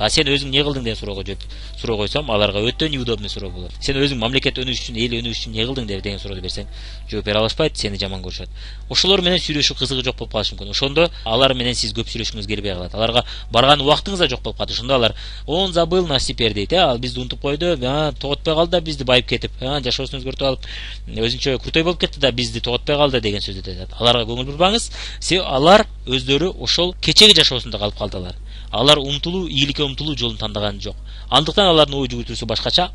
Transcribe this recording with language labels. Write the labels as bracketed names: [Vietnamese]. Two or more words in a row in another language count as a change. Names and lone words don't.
[Kyrgyz] А сен өзүң эмне кылдың деген суроо койсом, аларга өтө неудобный суроо болот. Сен өзүң мамлекет өнүгүш үчүн, эл өнүгүш үчүн эмне кылдың деген суроодо берсең, жооп бере алышпайт, сени жаман көрүшөт. Ошолор менен сүйлөшүү кызыгы жок болуп калышы мүмкүн. Ошондо алар менен сиз көп сүйлөшкүңүз келбей калат. Аларга барган убактыңыз да жок болуп калат. Ошондо алар: [Russian] "Он забыл нас теперь" дейт. [Kyrgyz] Ал бизди унутуп койду, тоготпой калды да бизди байып кетип, жашоосун өзгөртүп алып, өзүнчө крутой болуп кетти да бизди тоготпой калды деген сөздү айтат. Аларга көңүл бурбаңыз. Алар өздөрү ошол кечеги жашоосунда калып калдылар. Алар ийгиликке умтулуу жолун тандаган жок. Андыктан алардын ой жүгүртүүсү башкача.